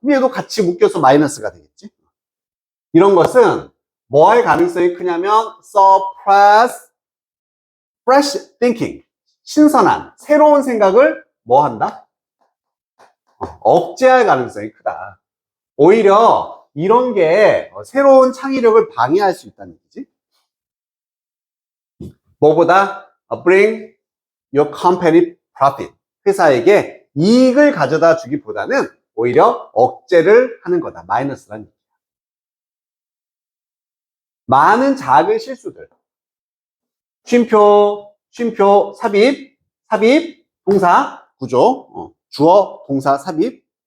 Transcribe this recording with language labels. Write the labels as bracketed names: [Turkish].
[Korean] 얘도 같이 묶여서 마이너스가 되겠지? 이런 것은 뭐 할 가능성이 크냐면 [English] suppress fresh thinking. [Korean] 신선한, 새로운 생각을 뭐 한다? 억제할 가능성이 크다. 오히려 이런 게 새로운 창의력을 방해할 수 있다는 얘기지. 뭐보다 [English] bring your company profit. [Korean] 회사에게 이익을 가져다 주기보다는 오히려 억제를 하는 거다. 마이너스란 얘기야. 많은 작은 실수들. 쉼표, 삽입, 동사, 구조, 주어, 동사, 삽입.